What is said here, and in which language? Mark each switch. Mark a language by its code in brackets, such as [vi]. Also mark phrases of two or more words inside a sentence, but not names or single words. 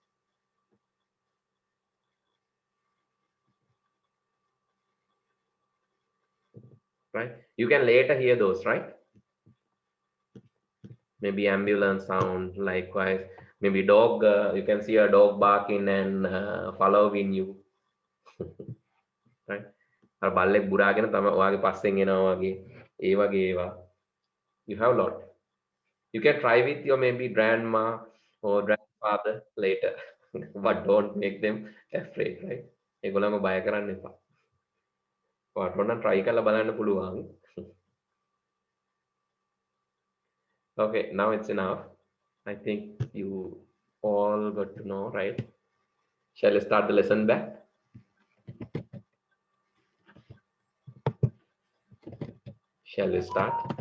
[en] right you can later hear those right maybe ambulance sound likewise maybe dog you can see a dog barking and following you right [si] අර බල්ලෙක් බුරාගෙන තම ඔයාගේ පස්සෙන් එනවා වගේ ඒ වගේ ඒවා [en] you have a lot you can try with your maybe grandma or grandfather later but don't make them afraid right [si] ඒගොල්ලන්ව බය කරන්න එපා ඔයාට ඕන try කරලා බලන්න පුළුවන් [en] okay now it's enough I think you all got to know right shall I start the lesson back shall we start